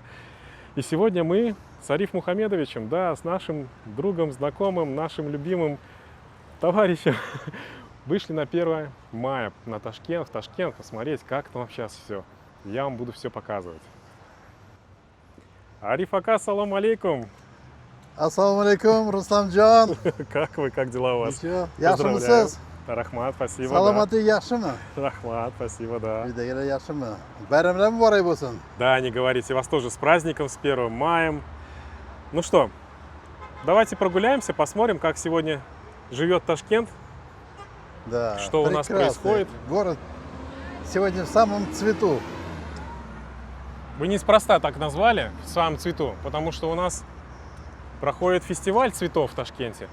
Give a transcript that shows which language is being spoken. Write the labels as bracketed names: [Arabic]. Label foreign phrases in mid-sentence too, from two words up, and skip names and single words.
[Russian] И сегодня мы с Ариф Мухамедовичем, да, с нашим другом, знакомым, нашим любимым товарищем вышли на 1 мая на Ташкент, в Ташкент, посмотреть, как там сейчас все. Я вам буду все показывать. Ариф Ака, [Arabic] سلام عليكم. السلام عليكم, Рустамджан. [Russian] Как вы, как дела у вас? Ничего, Поздравляю. [Uzbek] yaxshimisiz? [Russian] Рахмат, спасибо. [Uzbek] Саламаты yaxshimi? [Russian] Да. Рахмат, спасибо, да. [Uzbek] Uydagina yaxshimi? Bayramlar muborak bo'lsin. [Russian] Да, не говорите, вас тоже с праздником, с 1 маем. Ну что, давайте прогуляемся, посмотрим, как сегодня живет Ташкент, Да, что у нас прекрасный происходит. Город сегодня в самом цвету. Вы неспроста так назвали, в самом цвету, потому что у нас проходит фестиваль цветов в Ташкенте.